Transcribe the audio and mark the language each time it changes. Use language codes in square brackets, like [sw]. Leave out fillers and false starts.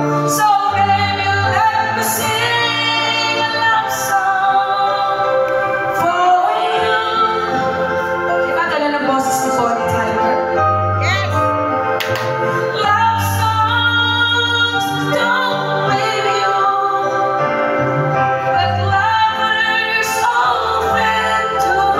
[en] so baby, let me sing a love song for you. [tl] Diba ganun ang boses ni Bonnie Tyler? [en] Yes! Love songs don't leave you, but lovers often do.